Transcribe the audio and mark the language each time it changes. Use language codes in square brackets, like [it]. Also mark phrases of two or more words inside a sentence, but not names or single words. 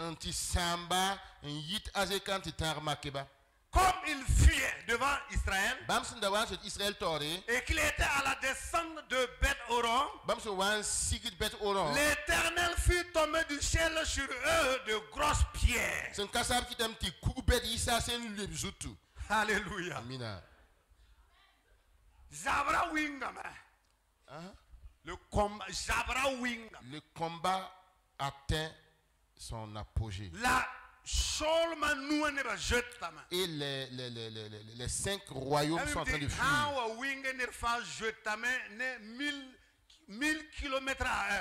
[fr] Comme il fuyait devant Israël et qu'il était à la descente de Beth-Horon, l'Éternel fit tomber du ciel sur eux de grosses pierres. Alléluia. Amina. [mos] Zabra Wingama. [fr] Le combat atteint son apogée. Et les 5 royaumes sont en train de fuir. 1000 km à l'heure.